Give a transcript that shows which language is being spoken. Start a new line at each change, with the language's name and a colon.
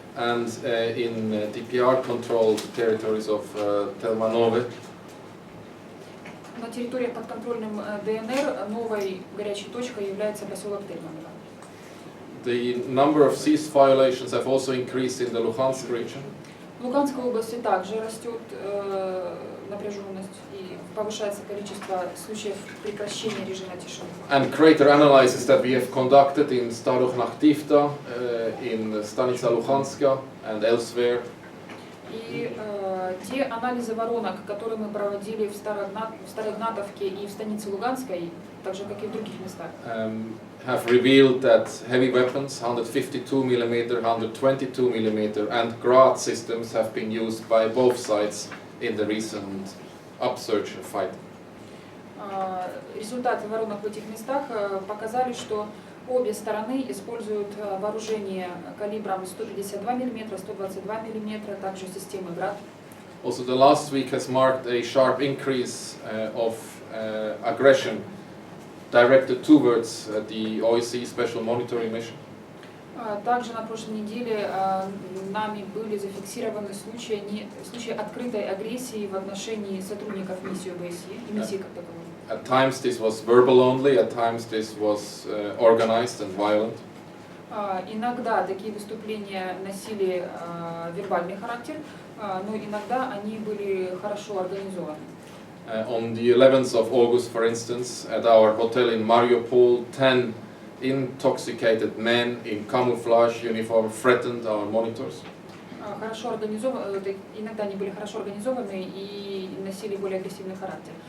English: And in DPR-controlled territories of Telmanove.
Russian: На территории подконтрольным ДНР новой горячей точкой является поселок Тельманово.
English: The number of cease violations have also increased in the Luhansk region.
Russian: В Луганской области также растет напряженность и повышается количество случаев прекращения режима тишины.
English: And greater analysis that we have conducted in Starokhnaktivta, in Stanica Luhanska and elsewhere.
Russian: И те анализы воронок, которые мы проводили в Староигнатовке и в станице Луганской, так же как и в других местах,
English: have revealed that heavy weapons, 152 mm, 122 mm, and Grad systems have been used by both sides in the recent upsurge of fighting.
Russian: Результаты воронок в этих местах показали, что обе стороны используют вооружение калибром 152 мм, 122 мм, также системы Grad.
English: Also, the last week has marked a sharp increase of aggression directed towards the OSCE Special Monitoring Mission.
Russian: Также на прошлой неделе нами были зафиксированы случаи открытой агрессии в отношении сотрудников миссии ОБСЕ и миссии как таковой.
English: At times this was verbal only, at times this was organized and violent.
Russian: Иногда такие выступления носили вербальный характер, но иногда они были хорошо организованы.
English: On the 11th of August, for instance, at our hotel in Mariupol, 10 intoxicated men in camouflage uniform threatened our monitors.
Russian: Хорошо организованы, иногда они были хорошо организованы и носили более агрессивный характер.